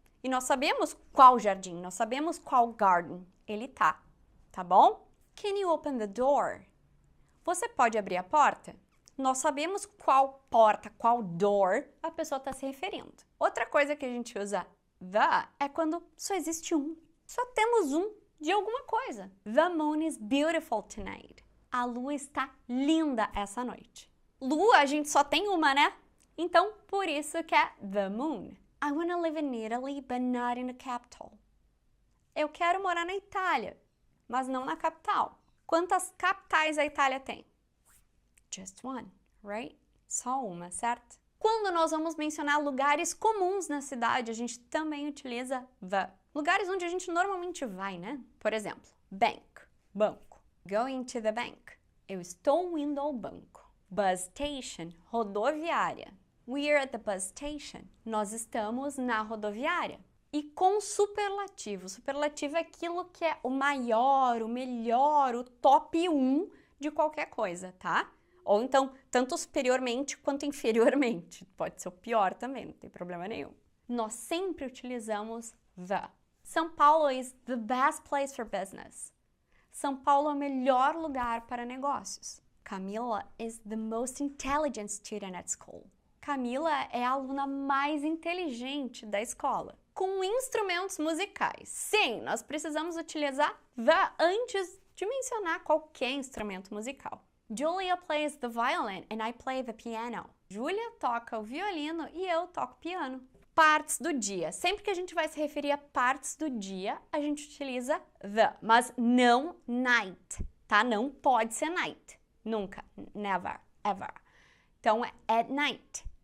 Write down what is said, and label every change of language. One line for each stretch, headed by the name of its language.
Portuguese: E nós sabemos qual jardim, nós sabemos qual
English: garden
Portuguese: ele tá bom?
English: Can you open the door?
Portuguese: Você pode abrir a porta? Nós sabemos qual porta, qual
English: door
Portuguese: a pessoa está se referindo. Outra coisa que a gente usa the é quando só existe um. Só temos um de alguma coisa.
English: The moon is beautiful tonight.
Portuguese: A lua está linda essa noite. Lua a gente só tem uma, né? Então, por isso que é the moon.
English: I want to live in Italy, but not in the capital.
Portuguese: Eu quero morar na Itália, mas não na capital. Quantas capitais a Itália tem?
English: Just one, right?
Portuguese: Só uma, certo? Quando nós vamos mencionar lugares comuns na cidade, a gente também utiliza the. Lugares onde a gente normalmente vai, né? Por exemplo, bank, banco.
English: Going to the bank.
Portuguese: Eu estou indo ao banco. Bus station, rodoviária.
English: We're at the bus station.
Portuguese: Nós estamos na rodoviária. E com superlativo. Superlativo é aquilo que é o maior, o melhor, o top 1 de qualquer coisa, tá? Ou então, tanto superiormente quanto inferiormente. Pode ser o pior também, não tem problema nenhum. Nós sempre utilizamos the.
English: São Paulo is the best place for business.
Portuguese: São Paulo é o melhor lugar para negócios.
English: Camila is the most intelligent student at school.
Portuguese: Camila é a aluna mais inteligente da escola. Com instrumentos musicais. Sim, nós precisamos utilizar the antes de mencionar qualquer instrumento musical.
English: Julia plays the violin and I play the piano.
Portuguese: Julia toca o violino e eu toco piano. Partes do dia. Sempre que a gente vai se referir a partes do dia, a gente utiliza the, mas não night, tá? Não pode ser night. Nunca.
English: Never. Ever.
Portuguese: Então, é at night.